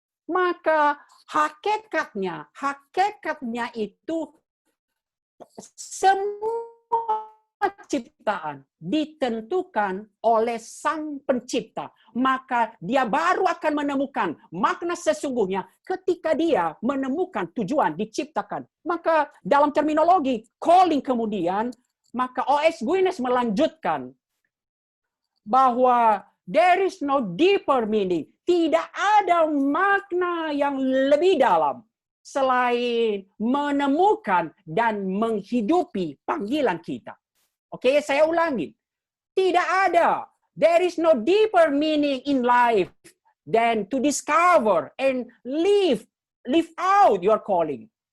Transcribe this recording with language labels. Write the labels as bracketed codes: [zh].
[id] Maka hakikatnya itu semua ciptaan ditentukan oleh Sang Pencipta. Maka dia baru akan menemukan makna sesungguhnya ketika dia menemukan tujuan diciptakan. Maka dalam terminologi calling kemudian, maka O.S. [en] Guinness [id] melanjutkan bahwa [en] there is no deeper meaning. [id] Tidak ada makna yang lebih dalam selain menemukan dan menghidupi panggilan kita. Oke, saya ulangi. Tidak ada [en] There is no deeper meaning in life than to discover and live out your calling.